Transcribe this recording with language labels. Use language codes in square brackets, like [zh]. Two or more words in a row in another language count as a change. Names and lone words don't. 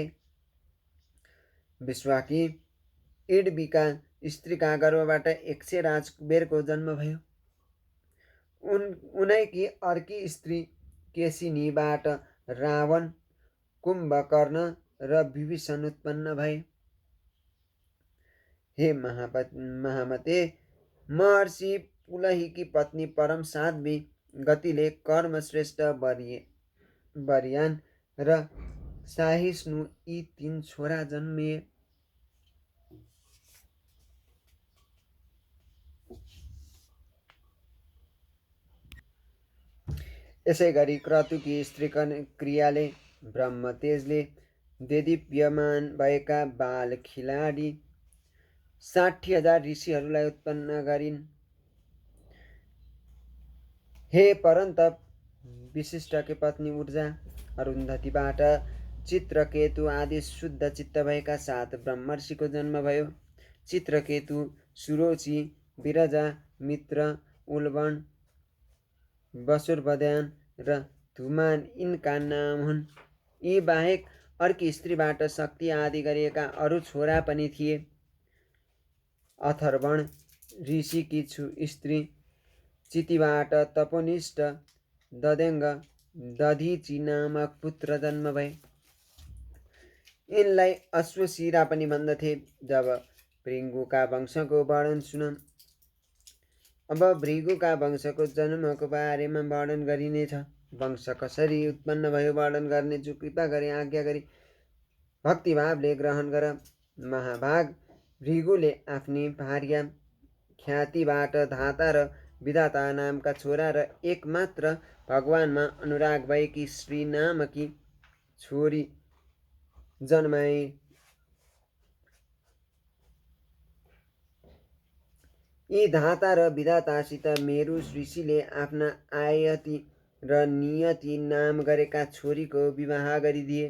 [ne] विश्वाकी इडबीका स्त्रीका गर्भबाट 100 राजकुबेरको जन्म भयो। उनैकी अर्की स्त्री केशिनीबाट रावण, कुम्भकर्ण र विभीषण उत्पन्न भए। हे महामते, महर्षि पुलहीकी पत्नी परम साध्वी गतिले कर्मश्रेष्ठ बरियान र साहिष्णु यी 3 छोरा जन्मिए। यसै गरी क्रतुकी स्त्री क्रियाले ब्रह्म तेजले देदीप्यमान भएका बाल खिलाडी 60,000 ऋषिहरूलाई उत्पन्न गरिन्। हे परन्तप, विशिष्टकी पत्नी ऊर्जा अरुन्धतीबाट चित्रकेतु आदि शुद्ध चित्त भएका 7 ब्रह्मर्षिको जन्म भयो। चित्रकेतु, सुरोचि, विरजा, मित्र, उल्बण, वसुर्वध्यान र धुमान यिनका नाम हुन्। यी बाहेक अर्की स्त्रीबाट शक्ति आदि गरिएका अरू छोरा पनि थिए। अथर्वण ऋषिकी स्त्री चितिबाट तपोनिष्ठ ददेङ्ग दधीचि नामक पुत्र जन्म भए। यिनलाई अश्वशिरा पनि भन्दथे। जब भृगुका वंशको वर्णन सुन। अब भृगुका वंशको जन्मको बारेमा वर्णन गरिनेछ। वंश कसरी उत्पन्न भयो वर्णन गर्नेछु, कृपा गरी आज्ञा गरी भक्तिभावले ग्रहण गर। महाभाग भृगुले आफ्नी भार्या ख्यातिबाट धाता र विधाता नामका छोरा र एकमात्र भगवानमा अनुराग भएकी श्री नामकी छोरी जन्माए। यी धाता र विधातासित मेरु ऋषिले आफ्ना आयति र नियति नाम गरेका छोरीको विवाह गरिदिए।